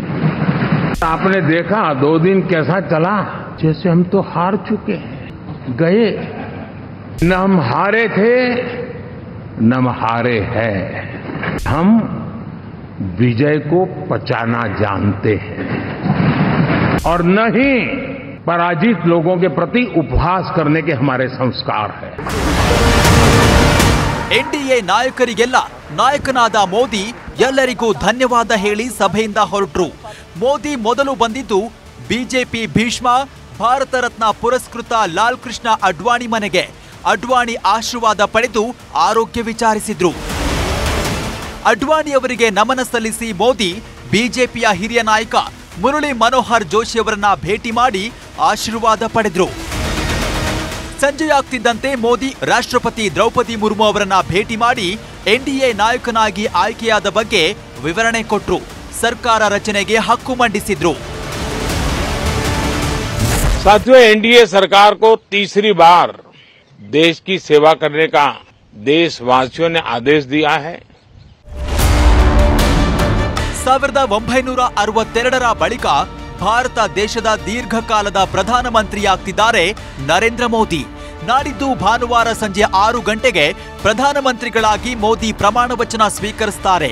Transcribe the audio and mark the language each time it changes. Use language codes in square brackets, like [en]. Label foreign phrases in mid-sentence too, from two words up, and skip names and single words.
[hi] आपने देखा 2 दिन कैसा चला, जैसे हम तो हार चुके हैं, गए न हम हारे थे न हम हारे हैं। हम विजय को पचाना जानते हैं और न ही पराजित लोगों के प्रति उपहास करने के हमारे संस्कार हैं। [kn] ಎನ್ಡಿಎ ನಾಯಕರಿಗೆಲ್ಲ ನಾಯಕನಾದ ಮೋದಿ ಎಲ್ಲರಿಗೂ ಧನ್ಯವಾದ ಹೇಳಿ ಸಭೆಯಿಂದ ಹೊರಟರು. ಮೋದಿ ಮೊದಲು ಬಂದಿದ್ದು ಬಿಜೆಪಿ ಭೀಷ್ಮ ಭಾರತ ರತ್ನ ಪುರಸ್ಕೃತ ಲಾಲ್ ಕೃಷ್ಣ ಅಡ್ವಾಣಿ ಮನೆಗೆ. ಅಡ್ವಾಣಿ ಆಶೀರ್ವಾದ ಪಡೆದು ಆರೋಗ್ಯ ವಿಚಾರಿಸಿದ್ರು. ಅಡ್ವಾಣಿ ಅವರಿಗೆ ನಮನ ಸಲ್ಲಿಸಿ ಮೋದಿ ಬಿಜೆಪಿಯ ಹಿರಿಯ ನಾಯಕ ಮುರಳಿ ಮನೋಹರ್ ಜೋಶಿ ಅವರನ್ನ ಭೇಟಿ ಮಾಡಿ ಆಶೀರ್ವಾದ ಪಡೆದ್ರು. ಸಂಜೆಯಾಗ್ತಿದ್ದಂತೆ ಮೋದಿ ರಾಷ್ಟ್ರಪತಿ ದ್ರೌಪದಿ ಮುರ್ಮು ಅವರನ್ನ ಭೇಟಿ ಮಾಡಿ ಎನ್ಡಿಎ ನಾಯಕನಾಗಿ ಆಯ್ಕೆಯಾದ ಬಗ್ಗೆ ವಿವರಣೆ ಕೊಟ್ಟರು. ಸರ್ಕಾರ ರಚನೆಗೆ ಹಕ್ಕು ಮಂಡಿಸಿದ್ರು. [hi] साथियों, एनडीए सरकार को तीसरी बार देश की सेवा करने का देशवासियों ने आदेश दिया है। [kn] 1962ರ ಬಳಿಕ ಭಾರತ ದೇಶದ ದೀರ್ಘಕಾಲದ ಪ್ರಧಾನಮಂತ್ರಿಯಾಗ್ತಿದ್ದಾರೆ ನರೇಂದ್ರ ಮೋದಿ. ನಾಡಿದ್ದು ಭಾನುವಾರ ಸಂಜೆ 6 ಗಂಟೆಗೆ ಪ್ರಧಾನಮಂತ್ರಿಗಳಾಗಿ ಮೋದಿ ಪ್ರಮಾಣ ವಚನ ಸ್ವೀಕರಿಸುತ್ತಾರೆ.